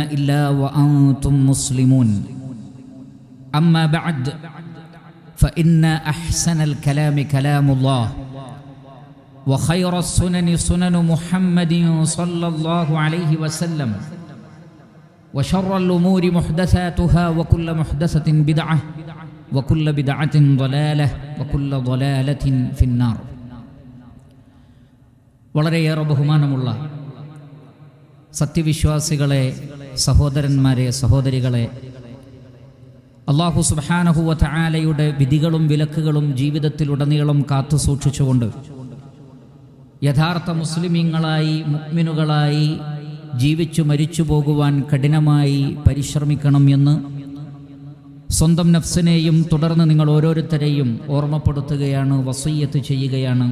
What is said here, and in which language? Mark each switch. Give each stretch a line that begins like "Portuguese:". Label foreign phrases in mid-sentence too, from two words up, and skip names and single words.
Arabic: إلا وأنتم مسلمون أما بعد فإن أحسن الكلام كلام الله وخير السنن سنن محمد صلى الله عليه وسلم وشر الأمور محدثاتها وكل محدثة بدعة وكل بدعة ضلالة وكل ضلالة في النار.
Malayalam: വളരെയേറെ ബഹുമാനമുള്ള സത്യവിശ്വാസികളെ, സഹോദരന്മാരെ, സഹോദരികളെ,
Arabic: الله سبحانه
Malayalam: വ തആലയുടെ വിധികളും വിലക്കുകളും ജീവിതത്തിലുടനീളം കാത്തു സൂക്ഷിച്ചുകൊണ്ട് യഥാർത്ഥ മുസ്ലിമീങ്ങളായി, മുഅ്മിനുകളായി ജീവിച്ചു മരിച്ചു പോകുവാൻ കഠിനമായി പരിശ്രമിക്കണം എന്ന് സ്വന്തം നഫ്സിനെയും തുടർന്ന് നിങ്ങൾ ഓരോരുത്തരെയും ഓർമ്മപ്പെടുത്തുകയാണ്, വസിയ്യത്ത് ചെയ്യുകയാണ്.